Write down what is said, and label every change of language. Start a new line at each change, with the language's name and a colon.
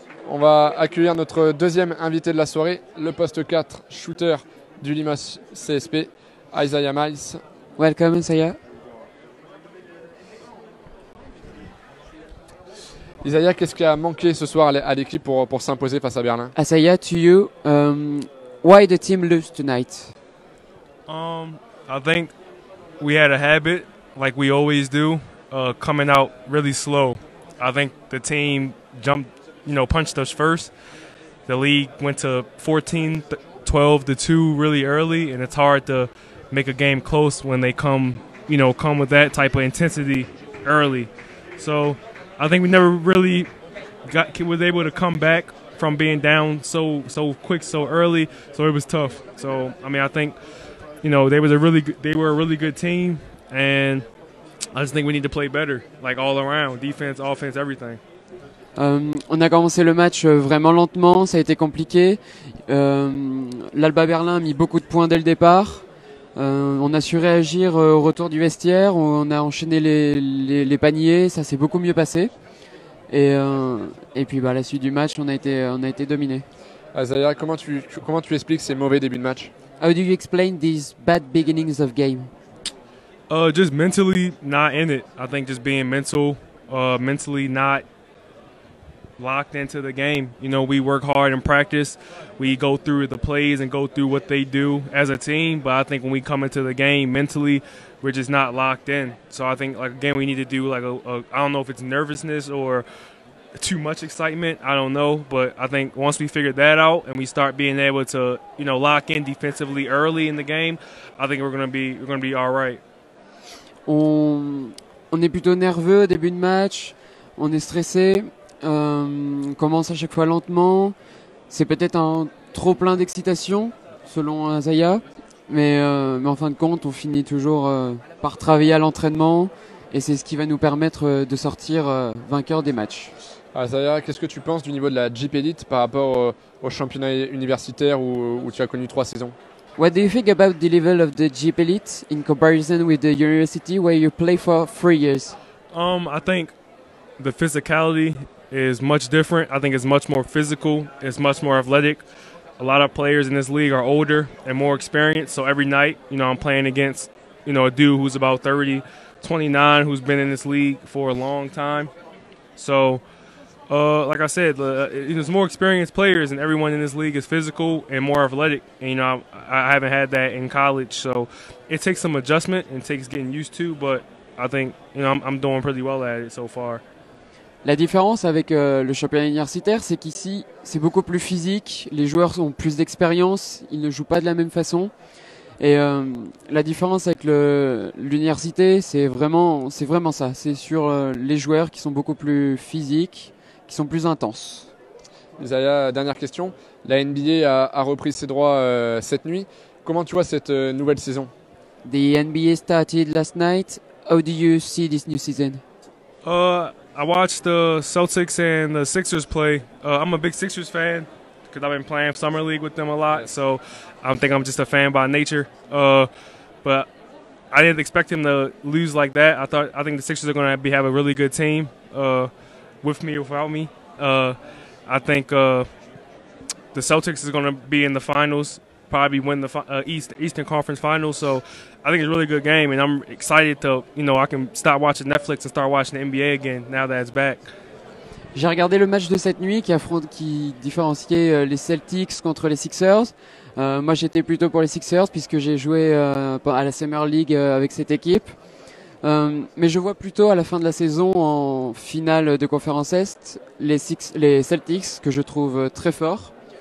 French: On va accueillir notre deuxième invité de la soirée, le poste 4 shooter du Limache CSP, Isaiah Miles.
English: Welcome, Isaiah.
French: Isaiah, qu'est-ce qui a manqué ce soir à l'équipe pour s'imposer face à Berlin?
English: Isaiah, to you, why the team lose tonight? I think we had a habit, like we always do, coming out really slow. I think the team punched us first. The league went to 14, 12 to 2 really early, and it's hard to make a game close when they come with that type of intensity early. So I think we never really was able to come back from being down so quick, so early. So it was tough. So I mean, I think they were a really good team, and I just think we need to play better, like all around, defense, offense, everything.
French: On a commencé le match vraiment lentement, ça a été compliqué. L'Alba Berlin a mis beaucoup de points dès le départ. On a su réagir au retour du vestiaire, on a enchaîné les paniers, ça s'est beaucoup mieux passé. Et puis à la suite du match, on a été dominé. Isaiah, comment tu expliques ces mauvais débuts de match?
English: How do you explain these bad beginnings of game? Just mentally not in it. I think just being mentally not locked into the game. We work hard in practice. We go through the plays and go through what they do as a team. But I think when we come into the game mentally, we're just not locked in. So I think, again, we need to do I don't know if it's nervousness or too much excitement. I don't know. But I think once we figure that out and we start being able to, lock in defensively early in the game, I think we're gonna be all right.
French: On est plutôt nerveux au début de match. On est stressé. On commence à chaque fois lentement. C'est peut-être un trop plein d'excitation, selon Isaiah. Mais en fin de compte, on finit toujours par travailler à l'entraînement. Et c'est ce qui va nous permettre de sortir vainqueur des matchs. Isaiah, qu'est-ce que tu penses du niveau de la Jeep Elite par rapport au championnat universitaire où tu as connu 3 saisons?
English: What do you think about the level of the Jeep Elite in comparison with the university where you play for 3 years? I think the physicality is much different. I think it's much more physical. It's much more athletic. A lot of players in this league are older and more experienced. So every night, I'm playing against, a dude who's about 30, 29, who's been in this league for a long time. So, like I said, there's more experienced players, and everyone in this league is physical and more athletic. And, I haven't had that in college. So it takes some adjustment and takes getting used to. But I think, I'm doing pretty well at it so far.
French: La différence avec le championnat universitaire, c'est qu'ici, c'est beaucoup plus physique, les joueurs ont plus d'expérience, ils ne jouent pas de la même façon. Et la différence avec l'université, c'est vraiment ça. C'est sur les joueurs qui sont beaucoup plus physiques, qui sont plus intenses. Isaiah, dernière question. La NBA a repris ses droits cette nuit. Comment tu vois cette nouvelle saison?
English: The NBA started last night. How do you see this new season? I watched the Celtics and the Sixers play. I'm a big Sixers fan because I've been playing Summer League with them a lot. So I think I'm just a fan by nature. But I didn't expect him to lose like that. I think the Sixers are going to have a really good team with me or without me. I think the Celtics is going to be in the finals, probably win the Eastern Conference Finals. So I think it's a really good game, and I'm excited to, I can stop watching Netflix and start watching the NBA again now that it's back.
French: J'ai regardé le match de cette nuit qui différenciait les Celtics contre les Sixers. Moi, j'étais plutôt pour les Sixers puisque j'ai joué à la Summer League avec cette équipe. Mais je vois plutôt à la fin de la saison, en finale de conférence Est, les Celtics, que je trouve très forts.